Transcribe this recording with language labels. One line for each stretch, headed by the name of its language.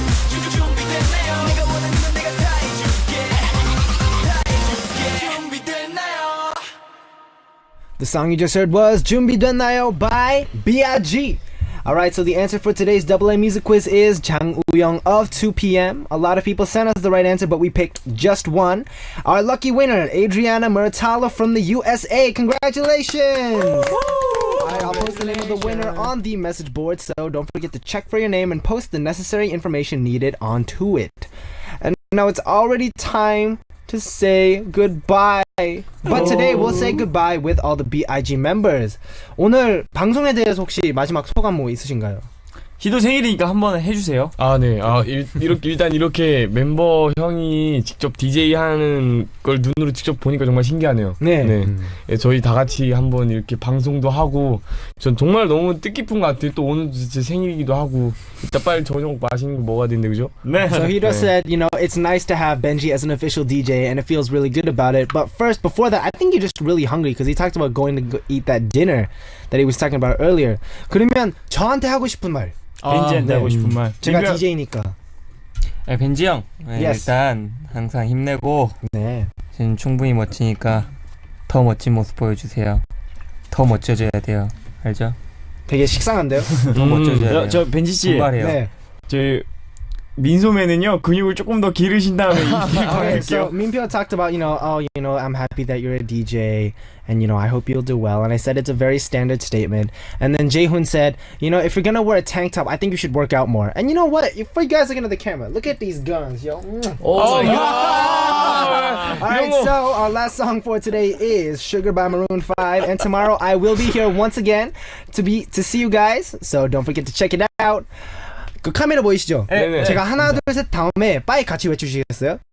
Korean: 준비됐나요? 내가 원하는 건 내가 다 해줄게 준비됐나요?
English: The song you just heard was 준비됐나요 by B.I.G. Alright, so the answer for today's AA music quiz is Jang Woo-young of 2 p.m. A lot of people sent us the right answer, but we picked just one. Our lucky winner, Adriana Muratala from the USA. Congratulations! Alright, I'll post the name of the winner on the message board, so don't forget to check for your name and post the necessary information needed onto it. And now it's already time to say goodbye. But today we'll say goodbye with all the B.I.G. members.
Korean: 오늘 방송에 대해서 혹시 마지막 소감 뭐 있으신가요? 희도 생일이니까 한번 해주세요. 아, 네. 일단 이렇게 멤버 형이 직접 DJ 하는 걸 눈으로 직접 보니까 정말 신기하네요. 네. 예, 저희 다 같이 한번 이렇게 방송도 하고, 전 정말 너무 뜻깊은 것 같아요. 또 오늘도 제 생일이기도 하고, 이따 빨리 저녁 맛있는 거 먹어야 되는데, 그죠? 네.
English: So Hiro said, you know, it's nice to have Benji as an official DJ and it feels really good about it. But first, before that, I think you're just really hungry because he talked about going to go eat that dinner that he was talking about earlier.
Korean: 그러면 저한테 하고 싶은 말. 벤지한테 하고 싶은 말. 제가 DJ니까. 네, 벤지 형
English: Yes.
Korean: 일단 항상 힘내고 네. 지금 충분히 멋지니까 더 멋진 모습 보여주세요. 더 멋져져야 돼요. 알죠? 되게 식상한데요? 더 멋져져야 돼요. 저 벤지 씨, 분발해요. 네. 저희 민소매는요 근육을 조금 더 기르신 다음에 이
English: Alright, so
Korean: 할게요.
English: Minpyo talked about, I'm happy that you're a DJ and, I hope you'll do well. And I said it's a very standard statement. And then Jaehoon said, if you're gonna wear a tank top, I think you should work out more. And you know what? If you guys looking at the camera, look at these guns, yo. Oh, Alright, so our last song for today is Sugar by Maroon 5. And tomorrow I will be here once again to see you guys. So don't forget to check it out.
Korean: 그 카메라 보이시죠? 네. 제가 하나 둘 셋 다음에 빠이 같이 외쳐주시겠어요?